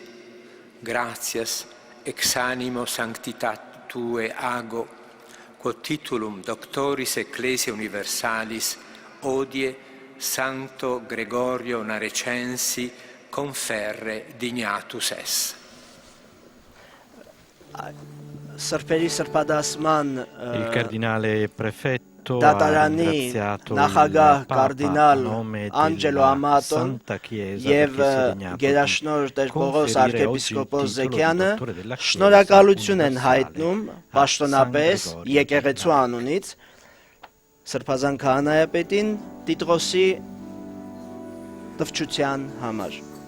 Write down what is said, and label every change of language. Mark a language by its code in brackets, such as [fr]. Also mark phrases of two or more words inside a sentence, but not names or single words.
[la] gratias ex animo sanctitatue ago, quod titulum Doctoris Ecclesiae Universalis odie Sancto Gregorio Narecensi conferre dignatus es. [hy] Սրբերի սրբադասման [it] Il cardinale prefetto ha [hy] դատարանի [it] ringraziato il [hy] նախագահ [it] Papa [hy] կարդինալ [it] a nome [hy] Անջելո [it] della [hy] Ամատոն [it] Santa Chiesa [hy] եւ [it] perché si è degnato di [hy] գերաշնորհ Տեր Պողոս [it] conferire [hy] arciepiskopos [it] oggi il titolo di [hy] Զեքյանը [it] dottore della Chiesa [hy] շնորհակալություն են [it] universale [hy] հայտնում [it] a [hy] պաշտոնապես [it] San Gregorio [hy] եկեղեցու [it] di [hy] անունից Սրբազան քահանայապետին Տիտրոսի տվչության համար։